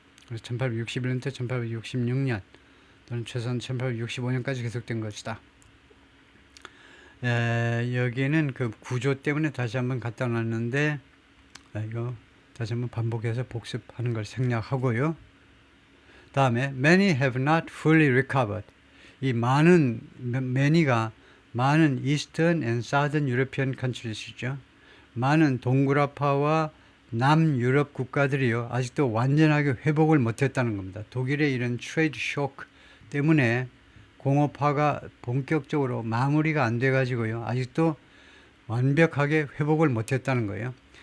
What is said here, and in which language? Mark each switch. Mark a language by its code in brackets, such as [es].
[ko] 그래서 1861년부터 1866년 또는 최소한 1865년까지 계속된 것이다. 여기는 그 구조 때문에 다시 한번 갖다 놨는데 이거 다시 한번 반복해서 복습하는 걸 생략하고요. 다음에 [en] many have not fully recovered. [ko] 이 many가 많은 [en] Eastern and Southern European countries이죠. [ko] 많은 동구라파와 남유럽 국가들이요 아직도 완전하게 회복을 못했다는 겁니다. 독일의 이런 트레이드 쇼크 때문에 공업화가 본격적으로 마무리가 안 돼가지고요 아직도 완벽하게 회복을 못했다는 거예요.